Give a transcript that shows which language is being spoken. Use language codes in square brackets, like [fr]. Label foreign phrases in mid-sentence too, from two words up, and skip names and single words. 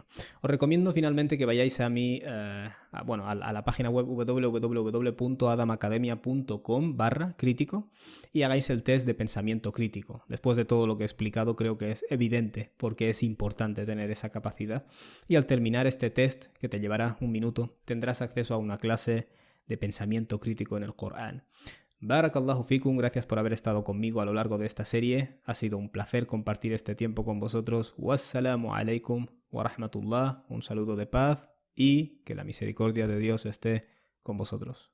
[es] Os recomiendo finalmente que vayáis a la página web www.adamacademia.com/crítico y hagáis el test de pensamiento crítico. Después de todo lo que he explicado, creo que es evidente porque es importante tener esa capacidad. Y al terminar este test, que te llevará un minuto, tendrás acceso a una clase de pensamiento crítico en el Corán. [ar] بارك الله فيكم, [es] gracias por haber estado conmigo a lo largo de esta serie. Ha sido un placer compartir este tiempo con vosotros. [ar] والسلام عليكم ورحمة الله. [es] Un saludo de paz y que la misericordia de Dios esté con vosotros.